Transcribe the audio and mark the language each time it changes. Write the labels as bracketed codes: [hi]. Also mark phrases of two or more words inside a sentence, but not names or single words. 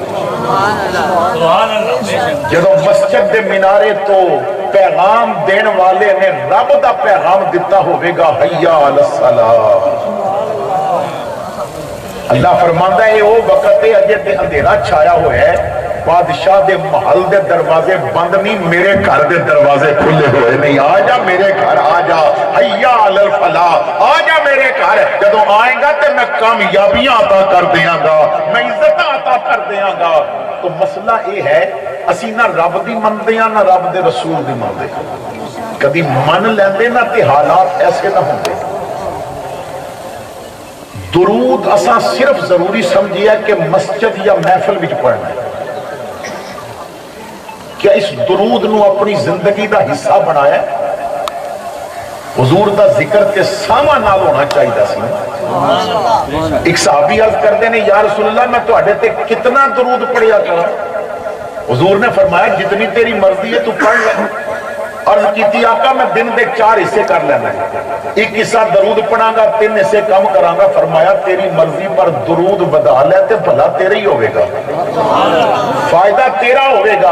[pa] جدوں مسجد دے مینارے تو پیغام دینے والے نے رب دا پیغام دتا ہووے گا, [ar] حي على الصلاة. [pa] اللہ فرماندا ہے وہ وقت ہے اجے تے اندھیرا چھایا ہویا ہے، بادشاہ دے محل دے دروازے بند نہیں، میرے گھر دے دروازے کھلے ہوئے نہیں. آ جا میرے گھر، آ جا, [ar] حي على الفلاح, [pa] آ جا میرے گھر. جدوں آئے گا تو میں کامیابیاں عطا کر دینگا، میں عزت عطا کر دینگا. تو مسئلہ یہ ہے اسی نہ رب دی مندے ہاں، نہ رب دے رسول دی مندے. کدی من لیندے نا تے حالات ایسے نہ ہوندے. درود اساں صرف ضروری سمجھیا کہ مسجد یا محفل وچ پڑھنا ہے. کیا اس درود نو اپنی زندگی دا حصہ بنایا ہے؟ حضور دا ذکر تے ساواں نال ہونا چاہیے سی. ایک صحابی عرض کردے نے [ar] یا رسول اللہ [pa] میں تواڈے تے کتنا درود پڑھیا کراں؟ حضور نے فرمایا جتنی تیری مرضی ہے تو پڑھ لے. عرض کیتی آقا میں دن دے 4 حصے کر لینا ہے. ایک حصہ درود پڑھاں گا 3 حصے کم کراں گا. فرمایا تیری مرضی پر درود بدا لے تے بھلا تیرے ہی ہوئے گا, فائدہ تیرا ہوئے گا.